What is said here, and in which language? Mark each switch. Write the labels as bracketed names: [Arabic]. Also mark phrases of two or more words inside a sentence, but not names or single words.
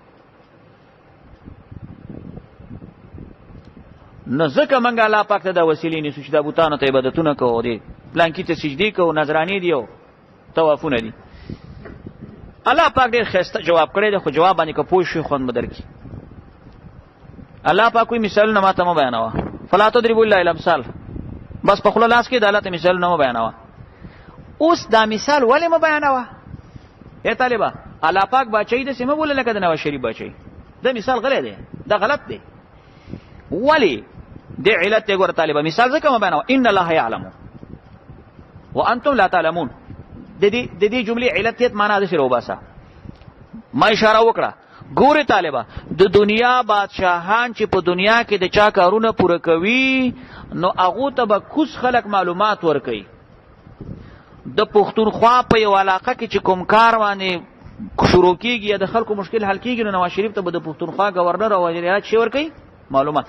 [Pashto] نو ځکه موږ الله پاک ته دا وسیلې نیسو چې دا بوتانو ته عبادتونه کوو، دې پلانکي ته سجدې کوو، نظرانې دي او طوافونه دي. الله پاک ډېر ښایسته جواب کړی دی، خو جواب باندې که پوه شي خوند به درکړي. الله پاک وایي مثالونه ما ته مه بیانوه، [Arabic] فلا تضربوا لله الامثال. [Pashto] بس په خوله لاس کې د الله ته مثالونه مه بیانوه. اوس دا مثال ولې مه بیانوه؟ ای طالبه، الله پاک باچهي داسې مه بوله لکه د نواز شریف باچهي. دا مثال غلی دی، دا غلط دی. ولې؟ دې علت دی. ګوره طالبه، مثال ځکه مه بیانوه [Arabic] ان الله یعلم وانتم لا تعلمون. [Pashto] د دې جملې علتیت معنا داسې راوباسه. ما اشاره وکړه. ګوره طالبه، د دنیا بادشاهان چې په دنیا کې د چا کارونه پوره کوي، نو هغو ته به کوز خلک معلومات ورکوي. د پښتونخوا په یو علاقه کې چې کوم کار باندې شروع کېږي یا د خلکو مشکل حل کېږي، نو نواز شریف ته به د پښتونخوا ګورنر او وزیر اعظم شی ورکوي معلومات.